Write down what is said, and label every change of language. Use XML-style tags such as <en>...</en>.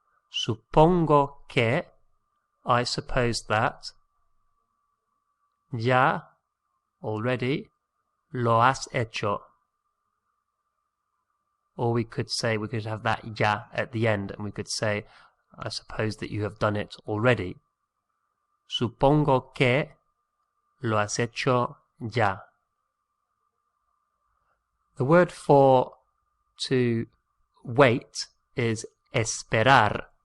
<es>Supongo que,</es> <en>I suppose that,</en> <es>ya, already, lo has hecho.</es> <en>Or we could say, we could have that ya at the end, and we could say, I suppose that you have done it already.</en> <es>Supongo que lo has hecho ya.</es> <en>The word for to wait is esperar.</en>